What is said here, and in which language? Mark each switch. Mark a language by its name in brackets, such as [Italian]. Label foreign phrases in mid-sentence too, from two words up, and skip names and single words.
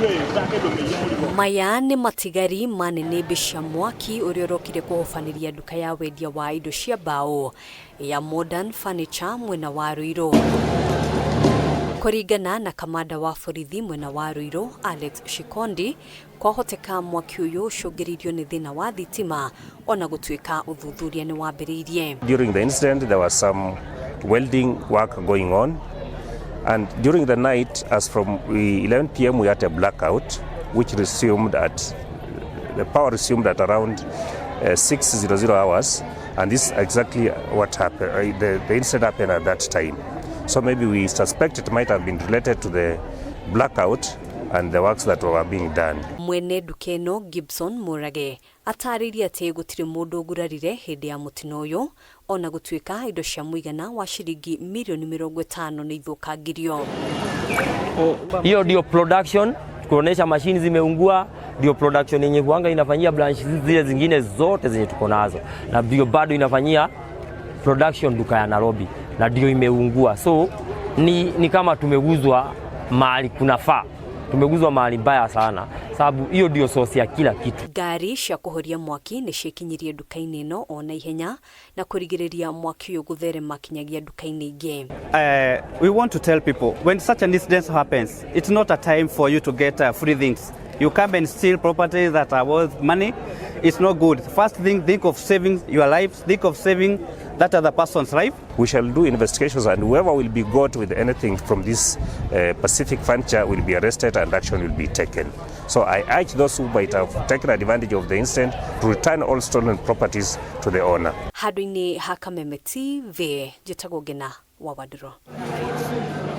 [Kikuyu] Maya nĩ matigari manene cia mwaki ũrĩa ũrokire kũhobaniria nduka ya wendia wa indo cia mbaũ ya Modern Furniture mwena wa Ruiru. Kũringana na kamanda wa borithi mwena wa Ruiru Alex Shikondi, kwahoteka mwaki ũyũ ũcũngĩrĩirio nĩ thĩna wa thitima ona gũtuĩka ũthuthuria nĩ wambĩrĩirie. [English] During the incident there was some welding work going on, and during the night, as from 11 p.m. we had a blackout which resumed at the power resumed at around 6:00 hours, and this is exactly what happened. The incident happened at that time. So maybe we suspect it might have been related to the blackout and the works that were being done. [Kikuyu] Mwene Ndukaini Gibson Murage atariria ati gutiri mundu gurarire hindi ya mutino ũyũ ona gutuĩka indo cia mũigana wa shilingi milioni 50 ni ithukangirio. [Swahili] Hiyo ndio production, kuonesha mashini zimeungua, ndio production yenye huanga inafanyia branch zile zingine zote zenye tuko nazo, na ndio bado inafanyia production duka ya Nairobi, na ndio imeungua. So ni kama tumeguzwa mahali kunafaa, tumeguzwa mahali mbaya sana, sababu hiyo ndio source ya kila kitu. [Kikuyu] Gari cia kuhoria mwaki ni cikinyirie nduka-inĩ ĩno ona ihenya na kurigĩrĩria mwaki ũyũ gũtherema kinyagia nduka-inĩ ingĩ. [English] We want to tell people, when such an incident happens, it's not a time for you to get free things. You come and steal properties that are worth money. It's not good. First thing, think of saving your lives, think of saving that other person's life. We shall do investigations, and whoever will be caught with anything from this Pacific Furniture will be arrested and action will be taken. So I urge those who might have taken advantage of the incident to return all stolen properties to the owner. [Kikuyu] Handũ-inĩ ha Kameme TV, njĩtagwo Ngina wa Waduro.